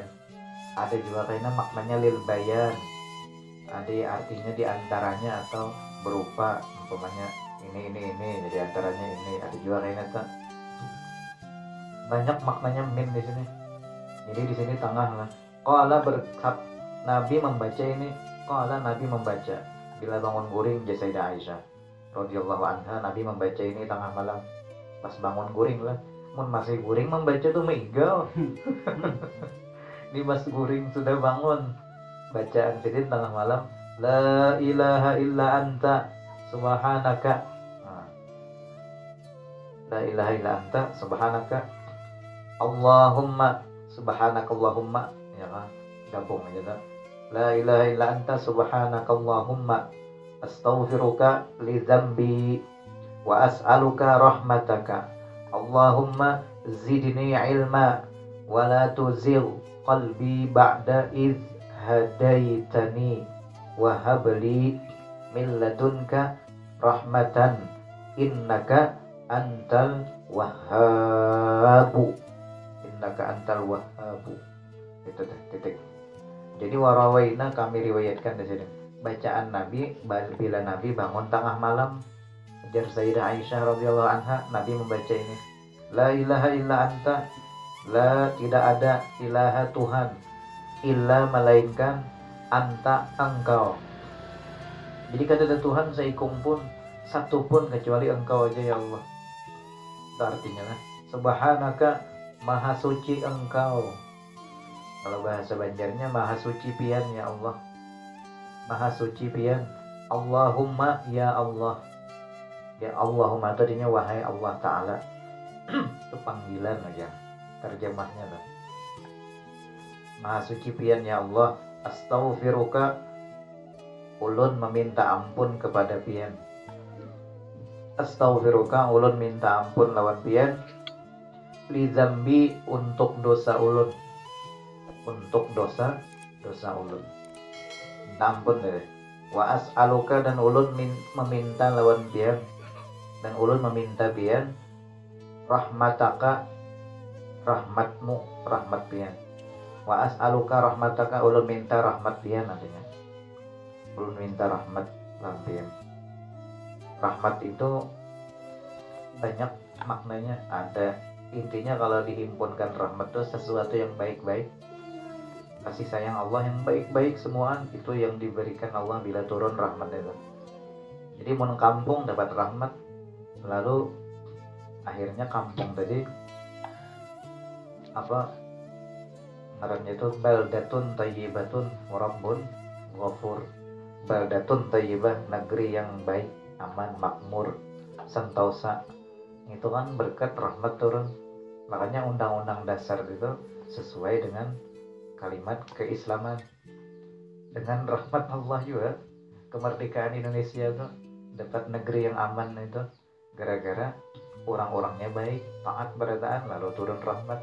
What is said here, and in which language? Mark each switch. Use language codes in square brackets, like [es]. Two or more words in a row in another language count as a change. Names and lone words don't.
[id] Ada juga karena maknanya [ar] للبيان, [id] ada artinya diantaranya atau berupa umpamanya ini jadi antaranya ini. Ada juga karena banyak maknanya min di sini. Jadi di sini tengah lah. Qala Nabi membaca ini. Qala Nabi membaca bila bangun guring Sayyidah Aisyah [ar] رضي الله عنها. [id] Nabi membaca ini tengah malam pas bangun guring lah. [bjn] Mun masih guring membaca tuh meigal. Ini mas guring sudah bangun, bacaan Sidin tengah malam, [ar] لا إله إلا أنت سبحانك. لا إله إلا أنت سبحانك اللهم سبحانك اللهم, [id] ya kan, gabung aja dah. [ar] لا إله إلا أنت سبحانك اللهم أستغفرك لذنبي وأسألك رحمتك اللهم زدني علما ولا تزغ قلبي بعد إذ هديتني وهب لي من لدنك رحمة إنك أنت الوهاب. إنك أنت الوهاب. [id] Itu titik. Jadi warawaina, kami riwayatkan di sini bacaan Nabi bila Nabi bangun tengah malam. Ujar Sayyidah Aisyah [ar] رضي الله عنها, [id] Nabi membaca ini. [ar] لا إله إلا أنت, [id] la tidak ada ilaha Tuhan illa melainkan anta engkau. Jadi kata ada Tuhan seikum pun, satu pun kecuali engkau aja ya Allah. Itu artinya lah, subhanaka, maha suci engkau. Kalau bahasa Banjarnya maha suci pian ya Allah. Maha suci pian. Allahumma ya Allah. Ya Allahumma tadinya wahai Allah Ta'ala. Itu panggilan aja, terjemahnya lah. Maha suci pian ya Allah. [bjn] Astaghfiruka, ulun meminta ampun kepada pian. Astaghfiruka, ulun minta ampun lawan pian. [ar] لذنبي, [bjn] untuk dosa ulun. Untuk dosa ulun. Minta ampun deh. [ar] وأسألك, [bjn] dan ulun meminta lawan pian. Dan ulun meminta pian rahmataka, rahmatmu, rahmat pian. [ar] وأسألك رحمتك, [bjn] ulun minta rahmat pian nantinya. Ulun minta rahmat pian. [id] Rahmat itu banyak maknanya. Ada intinya kalau dihimpunkan rahmat itu sesuatu yang baik-baik. Kasih sayang Allah yang baik-baik semua itu yang diberikan Allah bila turun rahmat itu. Jadi mau kampung dapat rahmat, lalu Akhirnya kampung tadi apa ngarannya itu [ar] بلدة طيبة ورب غفور. بلدة طيبة, [id] negeri yang baik, aman, makmur, sentosa. Itu kan berkat rahmat turun. Makanya undang-undang dasar itu sesuai dengan kalimat keislaman. Dengan rahmat Allah juga kemerdekaan Indonesia itu dapat negeri yang aman itu gara-gara orang-orangnya baik, taat berataan, lalu turun rahmat.